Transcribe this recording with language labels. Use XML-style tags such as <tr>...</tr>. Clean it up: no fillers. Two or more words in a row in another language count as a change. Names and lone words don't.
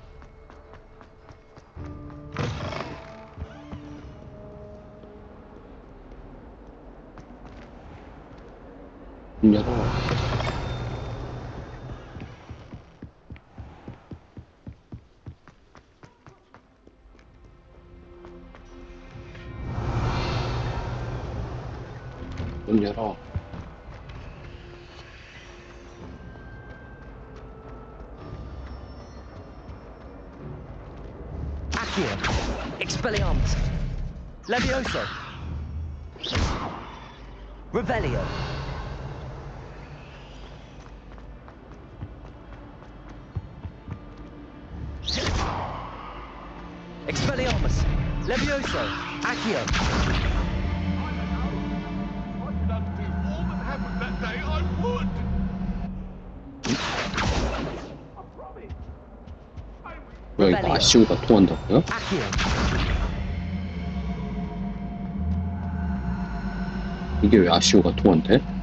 <ko>문 열어. 문 열어. Accio. Expelliarmus. Levioso. Revelio. Expelliarmus. Levioso. Accio. 뭐야, 이거 아시오가 통한다고요? 이게 왜 아시오가 통한대?</ko>